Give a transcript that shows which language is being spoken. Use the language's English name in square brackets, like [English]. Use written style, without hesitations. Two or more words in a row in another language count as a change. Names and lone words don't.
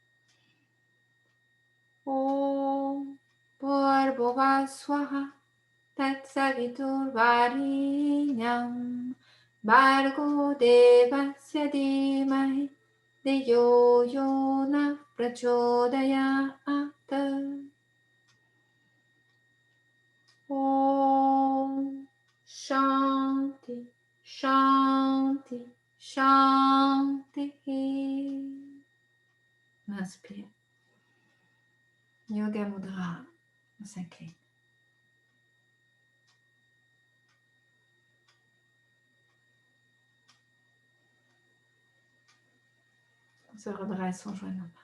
[Sanskrit] Om Bhurvubhuva Swaha तत्सवितुर्वरेण्यं भर्गो देवस्य धीमहि धियो यो नः प्रचोदयात् Om Shanti Shanti Shanti. [French] On inspire. Yoga Mudra. On s'incline. On se redresse en joignant main.